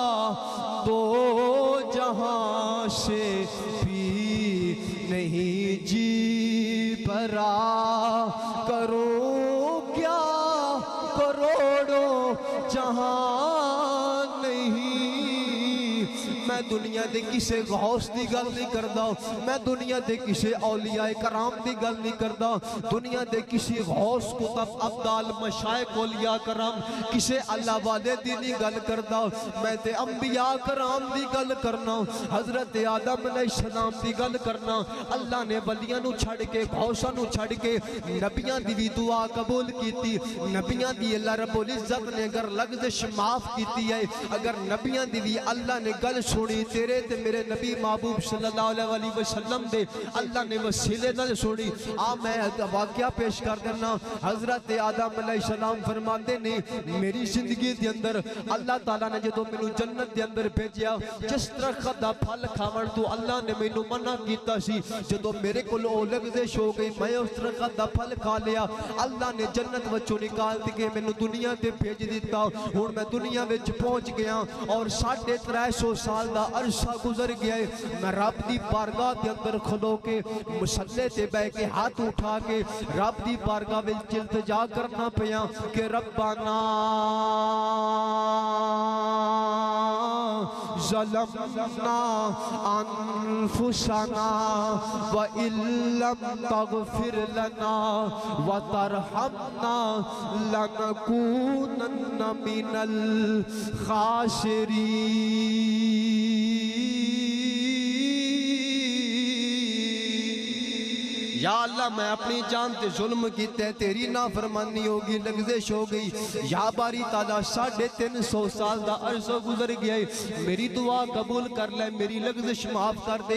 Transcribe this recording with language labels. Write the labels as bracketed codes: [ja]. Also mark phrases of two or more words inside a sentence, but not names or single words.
[ur] دو جہاں سے بھی نہیں جی بھرا، کرو کیا کروڑوں جہاں نہیں۔ [pa] میں دنیا دے کسے غوث دی گل نہیں کردا، میں دنیا دے کسے اولیاء کرام دی گل نہیں کردا، دنیا دے کسی غوث کتب ابدال مشائق اولیاء کرام کسے اللہ والے دی نہیں گل کردا، میں تے انبیاء کرام دی گل کرنا، حضرت آدم [ar] علیہ السلام [pa] دی گل کرنا۔ اللہ نے ولیاں نو چھڑ کے غوثاں نو چھڑ کے نبیاں دی بھی دعا قبول کیتی، نبیاں دی اللہ رب العزت نے اگر لغزش معاف کیتی ہے، اگر نبیاں دی بھی اللہ نے گل سنی، تیرے تے میرے نبی محبوب [ar] صلی اللہ علیہ وسلم [pa] دے اللہ نے وسیلے نال سنی۔ میں واقعہ پیش کر دینا، حضرت آدم [ar] علیہ السلام [pa] فرماندے نے میری زندگی دے اندر اللہ تعالیٰ نے جدو میں جنت دے اندر بھیجیا، جس درخت دا پھل کھاون تو اللہ نے میں منع کیتا سی، جدو میرے کو لغزش ہو گئی میں اس درخت دا پھل کھا لیا، اللہ نے جنت وچوں نکال کے میں دنیا تے بھیج دیتا، ہن میں دنیا وچ پہنچ گیا اور 350 سال دا عرصہ گزر گیا ہے، میں رب دی بارگاہ دے اندر کھلو کے مصلے تے بہ کے ہاتھ اٹھا کے رب دی بارگاہ وچ التجا کرنا پیا کہ [ar] ربنا ظلمنا انفسنا وان لم تغفر لنا وترحمنا لنكونن من الخاسرین۔ [pa] یا اللہ میں اپنی جان تے ظلم کیتے تیری نافرمانی ہوگی، لغزش ہو گئی۔ یا باری تعالیٰ 350 سال دا عرصہ گزر گیا ہے، میری دعا قبول کر لے، میری لغزش معاف کر دے۔